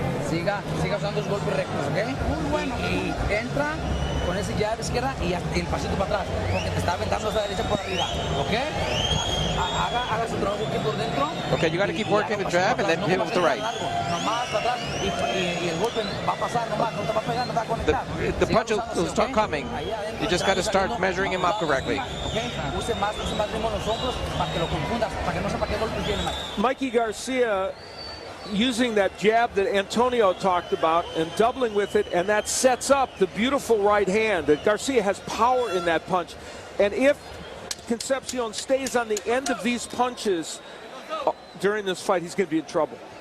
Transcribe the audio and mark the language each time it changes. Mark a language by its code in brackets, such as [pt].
[es] Siga usando los golpes rectos, ¿ok? Muy bueno. Y entra con ese jab izquierda y el pasito para atrás, porque te está aventando esa derecha por arriba, ¿ok? Haga su trabajo aquí por dentro. [en] Okay, you got to keep working the jab and then hit with the right. [es] Nomás para atrás y el golpe va a pasar nomás, no te va a pegar, no te va a conectar. [en] The punch will start coming. You just got to start measuring him up correctly. Okay? [es] Use más ritmo los hombros para que lo confundas, para que no sepa qué golpes tiene. [en] Mikey Garcia using that jab that Antonio talked about and doubling with it, and that sets up the beautiful right hand. That Garcia has power in that punch, and if Concepcion stays on the end of these punches during this fight, he's going to be in trouble.